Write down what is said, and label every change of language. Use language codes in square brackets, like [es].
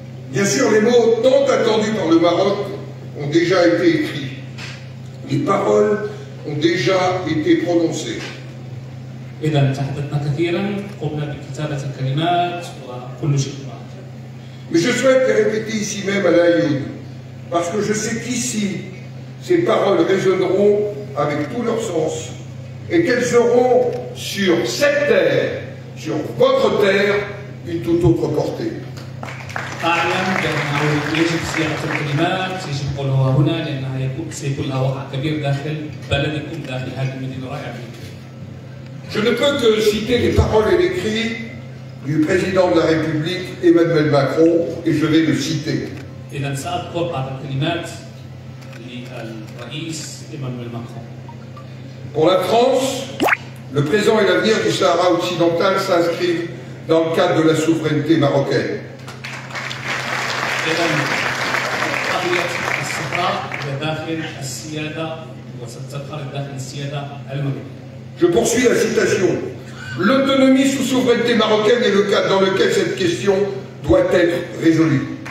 [fr] Bien sûr, les mots tant attendus par le Maroc ont déjà été écrits. Les paroles ont déjà été prononcées. [ar] إذا تحدثنا كثيرا، قمنا بكتابة الكلمات وكل شيء. [fr] Mais je souhaite les répéter ici même à La Lyoun, parce que je sais qu'ici, ces paroles résonneront avec tout leur sens et qu'elles auront sur cette terre, sur votre terre, une toute autre portée. [ar] أعلم بأنه يجب صياغة الكلمات، يجب قولها هنا لأنها سيكون لها وقع كبير داخل بلدكم، داخل هذه المدينة الرائعة. [fr] Je ne peux que citer les paroles et les cris du président de la République Emmanuel Macron, et je vais le citer. [ar] إذا سأذكر بعض الكلمات للرئيس إيمانويل ماكرون. [fr] Pour la France, le présent et l'avenir du Sahara occidental s'inscrivent dans le cadre de la souveraineté marocaine. [ar] إذا قضية الصحراء داخل السيادة وستبقى داخل السيادة المغربية. [fr] Je poursuis la citation. L'autonomie sous souveraineté marocaine est le cadre dans lequel cette question doit être résolue.